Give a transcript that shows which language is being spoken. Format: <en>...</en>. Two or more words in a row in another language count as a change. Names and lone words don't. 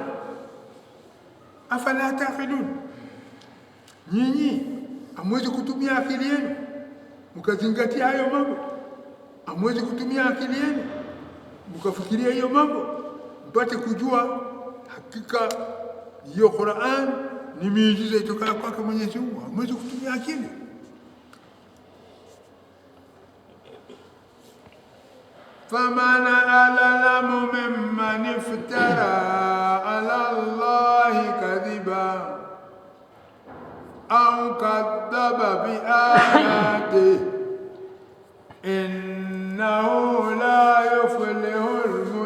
<ar>أفلا تعقلون,</ar> <sw>nyinyi hamwezi kutumia akili yenu mkazingatia hayo mambo? Hamwezi kutumia akili yenu mkafikiria hiyo mambo mpate kujua hakika hiyo Qur'an ni miujiza itokayo kwake Mwenyezi Mungu? Hamwezi kutumia akili.</sw> <ar>فمن أظلم ممن افترى على الله كذبا أو كذب بآياته إنه لا يفلح</ar>